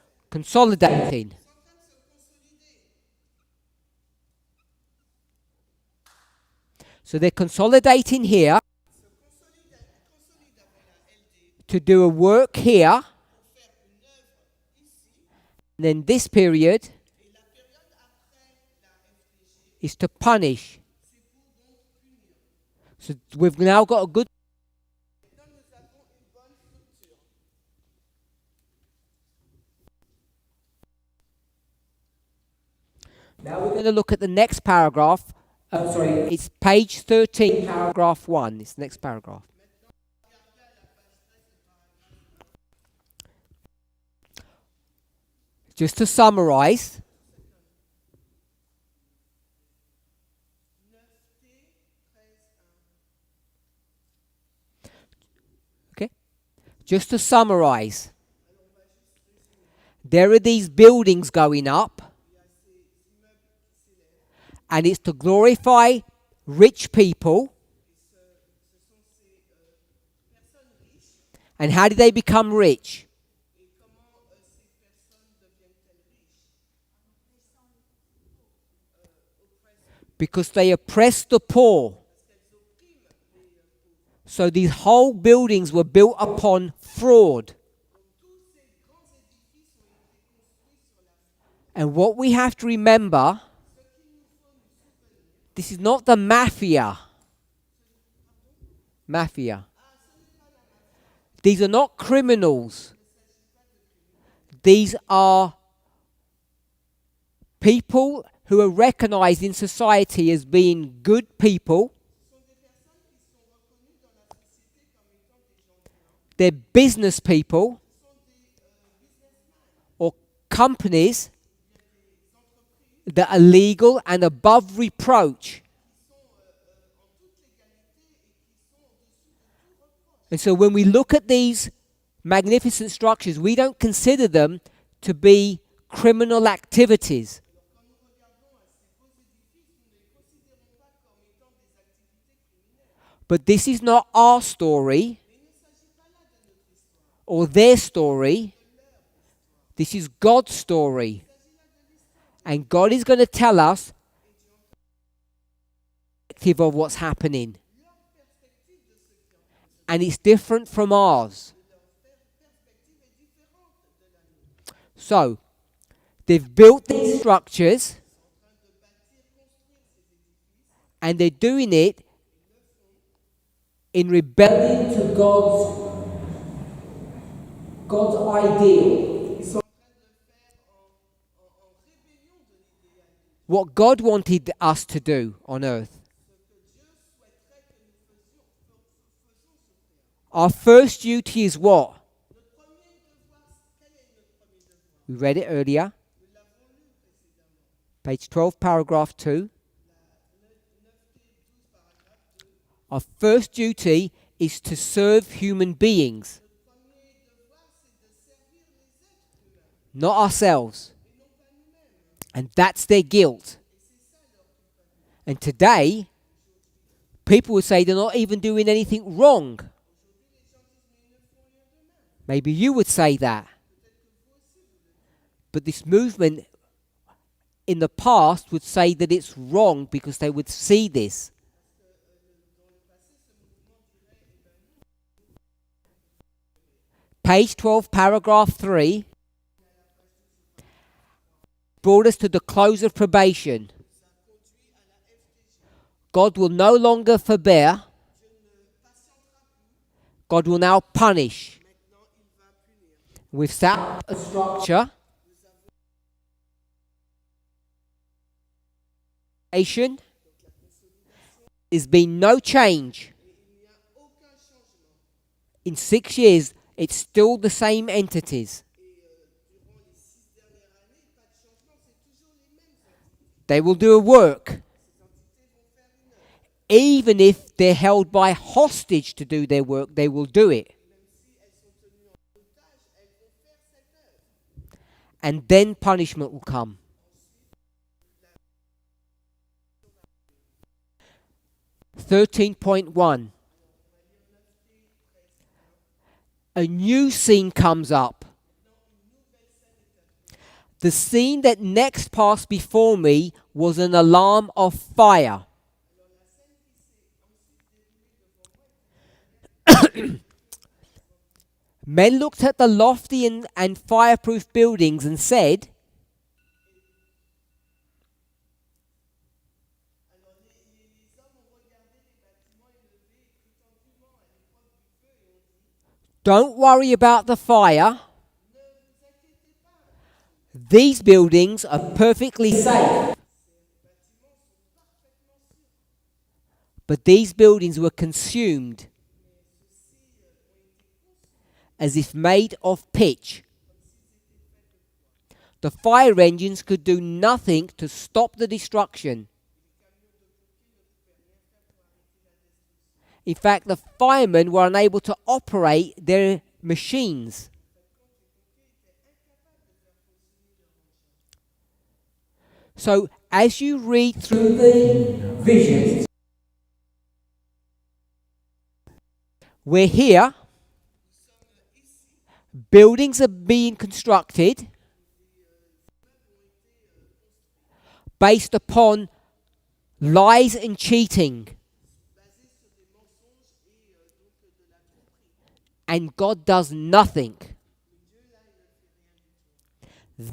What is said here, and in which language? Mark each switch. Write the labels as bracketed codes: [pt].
[en] Consolidating. So they're consolidating here to do a work here And then this period [fr] Et la période après la FTG, [en] is to punish. [fr] c'est pour donc punir. [en] So we've now got a good. [fr] Maintenant, nous avons une bonne structure. [en] Now we're going to look at the next paragraph. It's page 13, paragraph 1. It's the next paragraph. Just to summarize, 9T, 13, 1. okay? Just to summarize, there are these buildings going up, [fr] Il y a ces immeubles qui s'élèvent. [en] and it's to glorify rich people. [fr] Et ce sont ces personnes riches. [en] And how did they become rich? [fr] Et comment ces personnes deviennent-elles riches? [en] Because they oppressed the poor. [fr] Parce qu'elles oppriment les pauvres. [en] So these whole buildings were built upon fraud. [fr] Donc tous ces grands édifices ont été construits sur la fraude. [en] And what we have to remember, [fr] Ce qu'il nous faut nous souvenir, [en] this is not the mafia. [fr] Mafia. [en] These are not criminals. These are people who are recognized in society as being good people. [fr] ce sont des personnes qui sont reconnues dans la société comme étant des gens bien. [en] They're business people [fr] Ce sont des businessmen, [en] or companies [fr] des entreprises [en] that are legal and above reproach. [fr] qui sont en toute légalité et qui sont au-dessus de tout reproche. [en] And so when we look at these magnificent structures, we don't consider them to be criminal activities. [fr] Quand nous regardons à ces beaux édifices, nous ne les considérons pas comme étant des activités criminelles. [en] But this is not our story [fr] Mais il ne s'agit pas là de notre histoire, [en] or their story. [fr] de leur histoire. [en] This is God's story. [fr] Il s'agit là de l'histoire. [en] And God is going to tell us of what's happening. [fr] Leur perspective de ce qui est en train de se [en] And it's different from ours. [fr] leur perspective est différente de la nôtre. [en] So, they've built these structures [fr] En train de bâtir, construire ces édifices, [en] and they're doing it in rebellion to God's ideal. [fr] ils sont en train de le faire en rébellion de l'idéal de Dieu. [en] What God wanted us to do on earth. [fr] Ce que Dieu souhaiterait que nous faisons sur terre. [en] Our first duty is what? [fr] Notre premier devoir, quel est notre premier devoir? [en] We read it earlier. [fr] Nous l'avons lu précédemment. [en] Page 12, paragraph 2. [fr] 9T, 12 paragraphe 2. [en] Our first duty is to serve human beings, [fr] Notre premier devoir, c'est de servir les êtres humains [en] not ourselves. [fr] et non pas nous-mêmes. [en] And that's their guilt. [fr] Et c'est ça leur culpabilité. [en] And today, people would say they're not even doing anything wrong. [fr] Aujourd'hui, les gens disent, mais ils ne font rien d'eux-mêmes. [en] Maybe you would say that. [fr] Peut-être que vous aussi, vous le dites. [en] But this movement in the past would say that it's wrong because they would see this. [fr] Dans le passé, ce mouvement dirait, eh ben non, [en] Page 12, paragraph 3 brought us to the close of probation. [fr] ça conduit à la FTG. [en] God will no longer forbear. [fr] Dieu ne patientera plus. [en] God will now punish. [fr] Maintenant, il va punir. [en] We've set up a structure. There's been no change. [fr] Et il n'y a aucun changement. [en] In 6 years, it's still the same entities. [fr] Et durant les 6 dernières années, pas de changement, c'est toujours les mêmes entités. [en] They will do a work. [fr] Ces entités vont faire une œuvre. [en] Even if they're held by hostage to do their work, they will do it. [fr] Même si elles sont tenues en otage, elles vont faire cette œuvre. [en] And then punishment will come. 13.1. A new scene comes up. The scene that next passed before me was an alarm of fire. Men looked at the lofty and fireproof buildings and said, [fr] Alors les hommes ont regardé les bâtiments élevés et prétendument à l'époque du feu et ont dit, [en] "Don't worry about the fire. [fr] ne vous inquiétez pas, [en] These buildings are perfectly safe." [fr] ces bâtiments sont parfaitement sûrs. [en] But these buildings were consumed [fr] Mais ceux-ci ont été consumés [en] as if made of pitch. [fr] comme s'ils étaient faits de bois. [en] The fire engines could do nothing to stop the destruction. [fr] Les camions de pompiers ne pouvaient rien faire pour arrêter la destruction. [en] In fact, the firemen were unable to operate their machines. [fr] En fin de compte, les pompiers étaient incapables de faire fonctionner leur engin. [en] So, as you read through the visions, we're here, [fr] Nous sommes ici, [en] buildings are being constructed [fr] les immeubles ont été construits, [en] based upon lies and cheating, [fr] basés sur des mensonges et donc de la tromperie. [en] and God does nothing. [fr] Mais Dieu, là, il ne fait rien du tout.